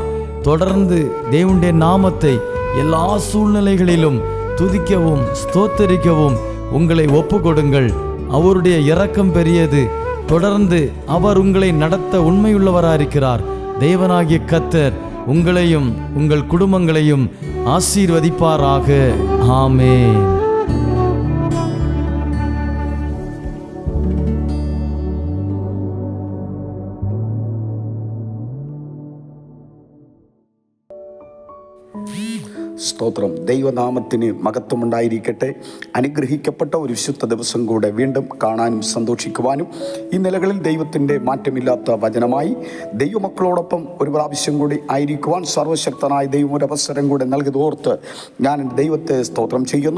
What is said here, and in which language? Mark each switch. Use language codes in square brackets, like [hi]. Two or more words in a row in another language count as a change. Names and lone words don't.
[ta] தொடர்ந்து தேவனுடைய நாமத்தை எல்லா சூழ்நிலைகளிலும் துதிக்கவும் ஸ்தோத்தரிக்கவும் உங்களை ஒப்பு கொடுங்கள். அவருடைய இரக்கம் பெரியது. தொடர்ந்து அவர் உங்களை நடத்த உண்மையுள்ளவராயிருக்கிறார். தேவனாகிய கர்த்தர் உங்களையும் உங்கள் குடும்பங்களையும் ஆசீர்வதிப்பாராக. ஆமென். [ml] സ്തോത്രം. ദൈവനാമത്തിന് മഹത്വമുണ്ടായിരിക്കട്ടെ. അനുഗ്രഹിക്കപ്പെട്ട ഒരു വിശുദ്ധ ദിവസം കൂടെ വീണ്ടും കാണാനും സന്തോഷിക്കുവാനും ഈ നിലകളിൽ ദൈവത്തിൻ്റെ മാറ്റമില്ലാത്ത വചനമായി ദൈവമക്കളോടൊപ്പം ഒരു പ്രാവശ്യം കൂടി ആയിരിക്കുവാൻ സർവശക്തനായ ദൈവം ഒരു അവസരം കൂടെ നൽകിയതോർത്ത് ഞാൻ ദൈവത്തെ സ്തോത്രം ചെയ്യുന്നു.